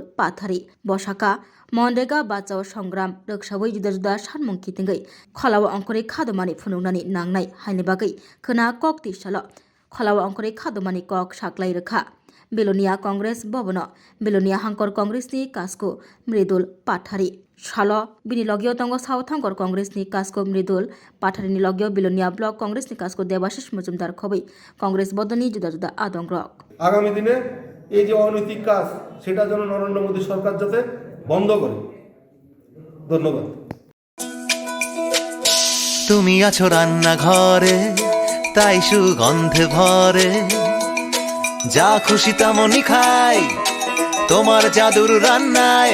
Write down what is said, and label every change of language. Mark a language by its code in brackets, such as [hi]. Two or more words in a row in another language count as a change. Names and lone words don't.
[trp] पाठारी बसाका मनरेगा बाचाव संग्राम रक्षावै जुदा जुदा सानमुं खिथिंगै खलावा अंकरे खादमानि फुनुंनानि नांनाय हायनि बागै खोना कक तिसाल खलावा अंकरे खादमानि कक साक्लाय रेखा बिलोनिया कांग्रेस भवन बिलोनिया हांकर कांग्रेसनि कास्को मृदुल पाठारी साल बिनि लगियाव दङ सावथांकर कांग्रेसनि कास्को मृदुल पाठारीनि लगियाव बिलोनिया ब्लक कांग्रेसनि कास्को देबाशिष मजुमदार खबै कांग्रेस बदलनि जुदा जुदा आदंग्रक [bn] আগামী দিনে এই যে অনৈতিক কাজ সেটা যেন নরেন্দ্র মোদী সরকার যাতে বন্ধ করে। ধন্যবাদ। তুমি আছো রান্না ঘরে তাই সুগন্ধে ভরে যা খুশি তেমনই খাই তোমার জাদুর রান্নায়